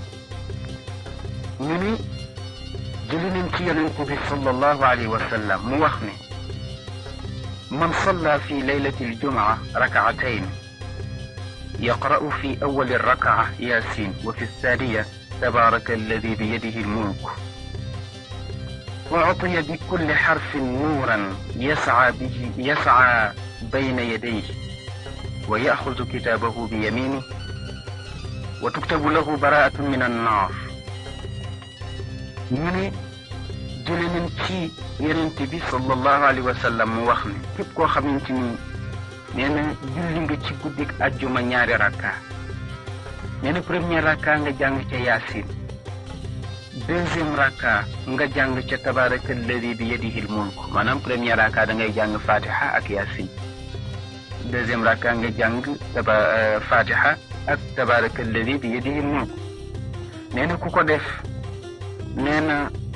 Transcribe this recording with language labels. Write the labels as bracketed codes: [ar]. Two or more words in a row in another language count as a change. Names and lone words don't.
[wo] ñu ni jëli nañ ci yonent bi [ar] صلى الله عليه وسلم [wo] mu wax ne [ar] من صلى في ليلة الجمعة ركعتين يقرأ في أول ركعة يس وفي الثانية تبارك الذي بيده الملك وأعطي بكل حرف نورا يسعى بين يديه ويأخذ كتابه بيمينه وتكتب له براءة من النار. [wo] ñu ne jële nañ ci yonent bi [ar] صلى الله عليه وسلم [wo] mu wax ne képp koo xamante ni nee na julli nga ci guddik àjjuma ñaari rakka nee na première rakka nga jàng ca yaasin deuxième raka nga jàng ca [ar] تبارك الذي بيده الملك [wo] maanaam première raka da ngay jàng fatiha ak yasin deuxième raka nga jàng fatiha ak [ar] تبارك الذي بيده الملك [wo] nee na ku ko def nee na